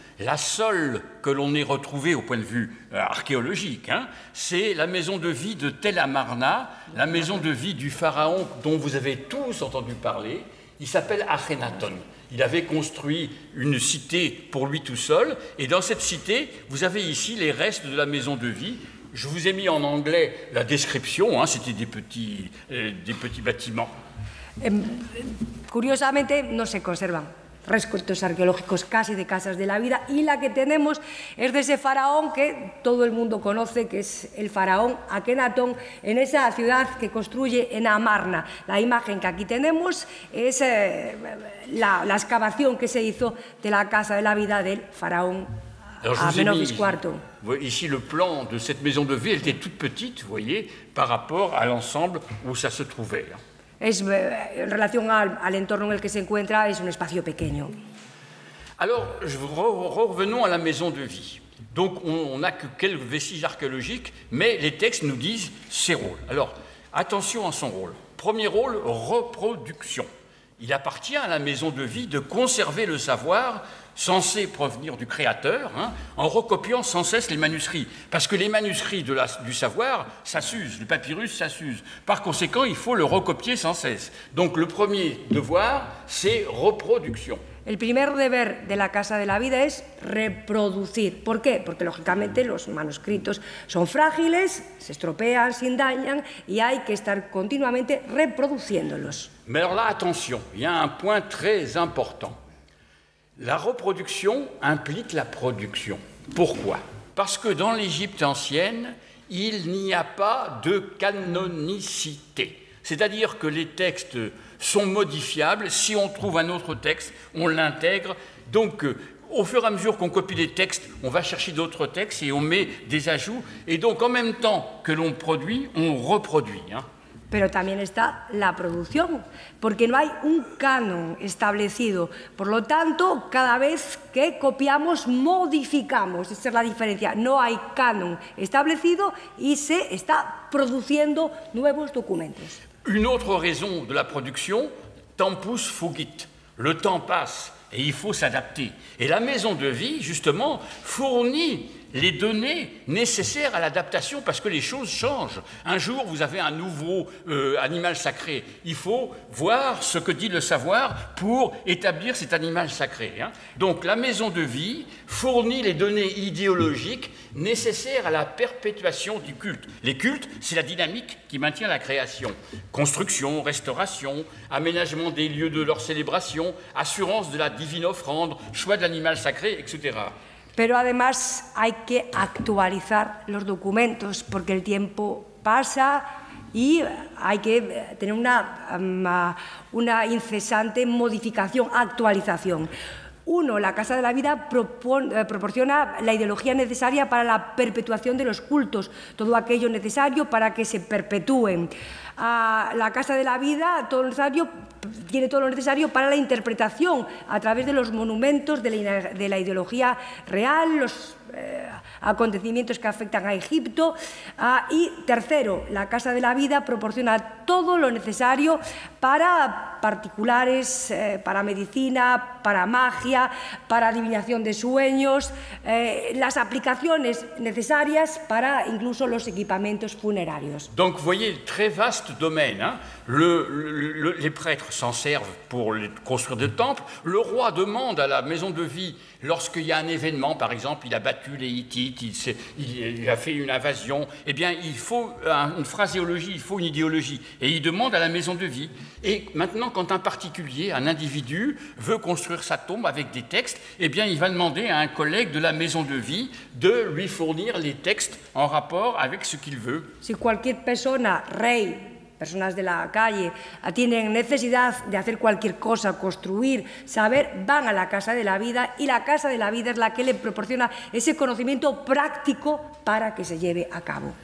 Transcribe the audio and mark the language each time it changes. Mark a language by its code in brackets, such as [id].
[fr] La seule que l'on ait retrouvée au point de vue archéologique, hein, c'est la maison de vie de Tel Amarna, la maison de vie du pharaon dont vous avez tous entendu parler. Il s'appelle Akhenaton. Il avait construit une cité pour lui tout seul, et dans cette cité, vous avez ici les restes de la maison de vie. Je vous ai mis en anglais la description, hein, c'était des petits bâtiments. [es] Curiosamente no se conservan restos arqueológicos casi de casas de la vida, y la que tenemos es de ese faraón que todo el mundo conoce, que es el faraón Akenatón, en esa ciudad que construye en Amarna. La imagen que aquí tenemos es la excavación que se hizo de la casa de la vida del faraón Amenofis IV. [fr] Ici le plan de cette maison de vie, elle était toute petite, vous voyez, par rapport à l'ensemble où ça se trouvait. [es] En relación al entorno en el que se encuentra, es un espacio pequeño. [fr] Alors, revenons à la maison de vie. Donc, on n'a que quelques vestiges archéologiques, mais les textes nous disent ses rôles. Alors, attention à son rôle. Premier rôle, reproduction. Il appartient à la maison de vie de conserver le savoir censé provenir du créateur, hein, en recopiant sans cesse les manuscrits. Parce que les manuscrits du savoir, ça s'use, le papyrus, ça s'use. Par conséquent, il faut le recopier sans cesse. Donc le premier devoir, c'est reproduction. [es] El primer deber de la Casa de la Vida es reproducir. ¿Por qué? Porque lógicamente los manuscritos son frágiles, se estropean, se dañan y hay que estar continuamente reproduciéndolos. [fr] Mais alors là, attention, il y a un point très important. La reproduction implique la production. Pourquoi? Parce que dans l'Égypte ancienne, il n'y a pas de canonicité. C'est-à-dire que les textes sont modifiables. Si on trouve un autre texte, on l'intègre. Donc, au fur et à mesure qu'on copie les textes, on va chercher d'autres textes et on met des ajouts. Et donc, en même temps que l'on produit, on reproduit, hein. [es] Pero también está la producción, porque no hay un canon establecido. Por lo tanto, cada vez que copiamos, modificamos. Esa es la diferencia. No hay canon establecido y se está produciendo nuevos documentos. [fr] Une autre raison de la production, [la] tempus fugit. [fr] Le temps passe et il faut s'adapter. Et la maison de vie, justement, fournit les données nécessaires à l'adaptation parce que les choses changent. Un jour, vous avez un nouveau animal sacré. Il faut voir ce que dit le savoir pour établir cet animal sacré, hein. Donc la maison de vie fournit les données idéologiques nécessaires à la perpétuation du culte. Les cultes, c'est la dynamique qui maintient la création. Construction, restauration, aménagement des lieux de leur célébration, assurance de la divine offrande, choix de l'animal sacré, etc. [es] Pero además hay que actualizar los documentos porque el tiempo pasa y hay que tener una incesante modificación, actualización. Uno, la Casa de la Vida proporciona la ideología necesaria para la perpetuación de los cultos, todo aquello necesario para que se perpetúen. La Casa de la Vida tiene todo lo necesario para la interpretación a través de los monumentos de la ideología real, los acontecimientos que afectan a Egipto. Y tercero, la Casa de la Vida proporciona todo lo necesario para particulares, para medicina, para magia, para adivinación de sueños, las aplicaciones necesarias para incluso los equipamientos funerarios. [fr] Donc vous voyez, très vaste domaine, hein. Les prêtres s'en servent pour construire des temples. Le roi demande à la maison de vie, lorsqu'il y a un événement, par exemple, il a battu les Hittites, il a fait une invasion, eh bien, il faut une phraséologie, il faut une idéologie. Et il demande à la maison de vie. Et maintenant, quand un particulier, un individu, veut construire sa tombe avec des textes, eh bien, il va demander à un collègue de la maison de vie de lui fournir les textes en rapport avec ce qu'il veut. [es] Si cualquier persona, rey, personas de la calle, tienen necesidad de hacer cualquier cosa, construir, saber, van a la Casa de la Vida y la Casa de la Vida es la que le proporciona ese conocimiento práctico para que se lleve a cabo.